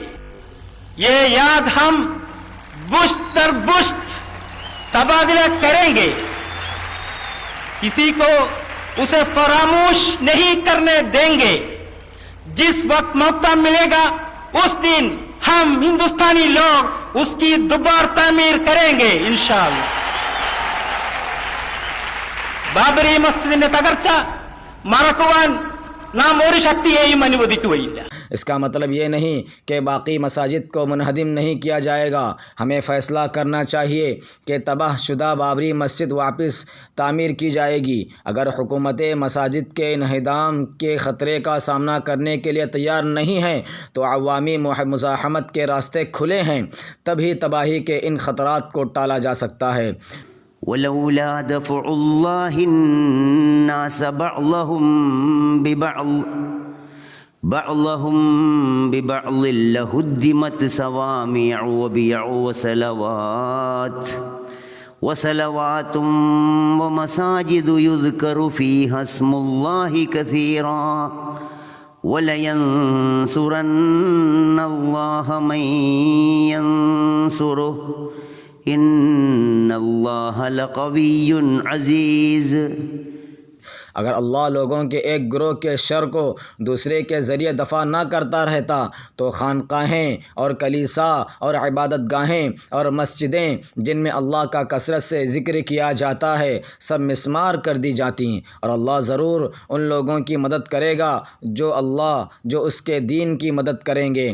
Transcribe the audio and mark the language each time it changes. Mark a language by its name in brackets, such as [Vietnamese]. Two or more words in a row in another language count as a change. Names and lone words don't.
[Urdu] یہ یاد ہم بشت در بشت تبادلہ کریں گے۔ کسی کو اسے فراموش نہیں کرنے دیں گے۔ جس وقت موقع ملے گا اس دن ہم ہندوستانی لوگ اس کی دوبارہ تعمیر کریں گے [Arabic] انشاءاللہ۔ [Malayalam] ബാബരി മസ്ജിദിന്റെ തകർച്ച മറക്കുവാൻ നാം ഒരു ശക്തിയെയും അനുവദിക്കുകയില്ല۔ [Urdu] اس کا مطلب یہ نہیں کہ باقی مساجد کو منہدم نہیں کیا جائے گا۔ ہمیں فیصلہ کرنا چاہیے کہ تباہ شدہ بابری مسجد واپس تعمیر کی جائے گی۔ اگر حکومتیں مساجد کے انہدام کے خطرے کا سامنا کرنے کے لیے تیار نہیں ہیں تو عوامی مزاحمت کے راستے کھلے ہیں، تبھی تباہی کے ان خطرات کو ٹالا جا سکتا ہے۔ [Arabic] وَلَوْلَا دَفْعُ اللَّهِ النَّاسَ بعضهم ببعض لهدمت صوامع وبيع وصلوات ومساجد يذكر فيها اسم الله كثيرا ولينصرن الله من ينصره إن الله لقوي عزيز۔ [Urdu] اگر اللہ لوگوں کے ایک گروہ کے شر کو دوسرے کے ذریعے دفع نہ کرتا رہتا تو خانقاہیں اور کلیسا اور عبادت گاہیں اور مسجدیں جن میں اللہ کا کثرت سے ذکر کیا جاتا ہے سب مسمار کر دی جاتی، اور اللہ ضرور ان لوگوں کی مدد کرے گا جو اس کے دین کی مدد کریں گے۔